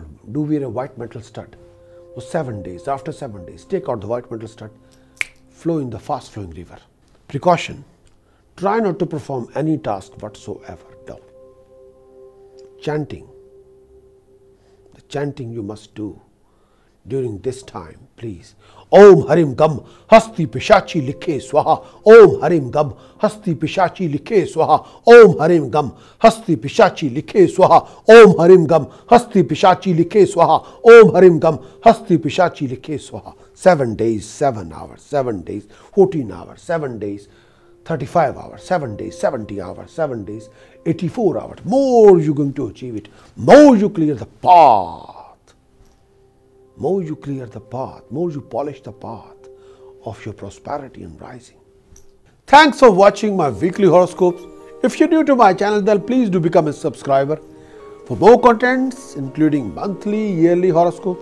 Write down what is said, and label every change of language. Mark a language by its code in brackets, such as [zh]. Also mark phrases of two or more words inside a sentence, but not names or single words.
[en] Do wear a white metal stud for 7 days. After 7 days, take out the white metal stud, flow in the fast flowing river. Precaution. Try not to perform any task whatsoever. No. Chanting. The chanting you must do during this time, please. [sa] ॐ ह्रीं गं हस्ति पिशाचि लिखे स्वाहा. ॐ ह्रीं गं हस्ति पिशाचि लिखे स्वाहा. ॐ ह्रीं गं हस्ति पिशाचि लिखे स्वाहा. ॐ ह्रीं गं हस्ति पिशाचि लिखे स्वाहा। ॐ ह्रीं गं हस्ति पिशाचि लिखे स्वाहा. [en] 7 days, 7 hours, 7 days, 14 hours, 7 days, 35 hours, 7 days, 70 hours, 7 days, 84 hours. More you're going to achieve it. More you clear the path. More you clear the path, more you polish the path of your prosperity and rising. Thanks for watching my weekly horoscopes. If you're new to my channel, then please do become a subscriber for more contents, including monthly, yearly horoscopes.